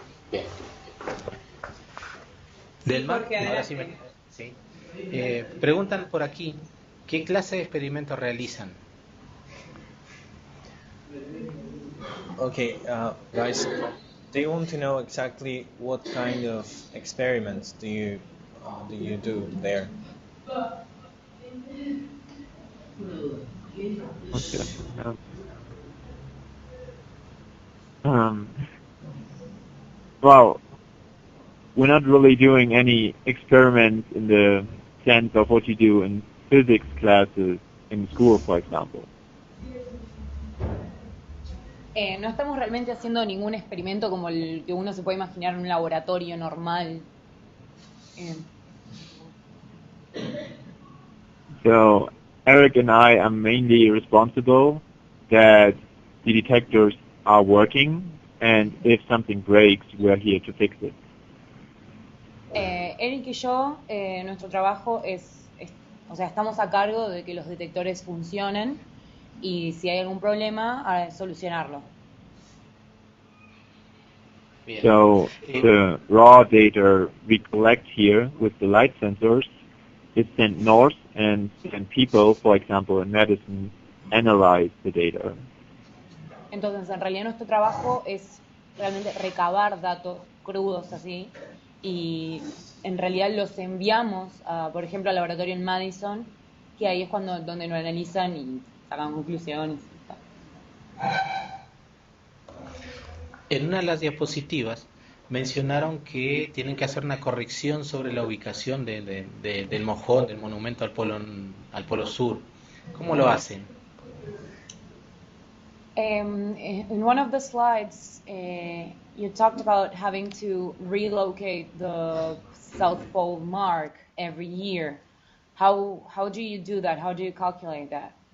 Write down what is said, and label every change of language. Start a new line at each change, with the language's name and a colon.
Spanish: Bien. Del mar, Jorge, ahora sí sí. Preguntan por aquí, ¿qué clase de experimentos realizan?
English: Okay, guys, they want to know exactly what kind of experiments do you do there? Okay. Um, well, we're not really doing any experiments in the sense of what you do in physics classes in school, for example.
Spanish: No estamos realmente haciendo ningún experimento como el que uno se puede imaginar en un laboratorio normal.
English: So Erik and I are mainly responsible that the detectors are working, and if something breaks, we're here to fix it.
Spanish: Erik y yo, nuestro trabajo o sea, estamos a cargo de que los detectores funcionen y si hay algún problema, a solucionarlo. Bien.
English: So the raw data we collect here with the light sensors is sent north, and then people, for example, in medicine, analyze the data.
Spanish: Entonces, en realidad nuestro trabajo es realmente recabar datos crudos así y en realidad los enviamos, por ejemplo, al laboratorio en Madison, que ahí es donde lo analizan y sacan conclusiones. En una de las diapositivas mencionaron que tienen que hacer una corrección sobre la ubicación del mojón, del monumento al polo sur. ¿Cómo lo hacen?
English: In one of the slides, you talked about having to relocate the South Pole mark every year. How do you do that? How do you calculate that?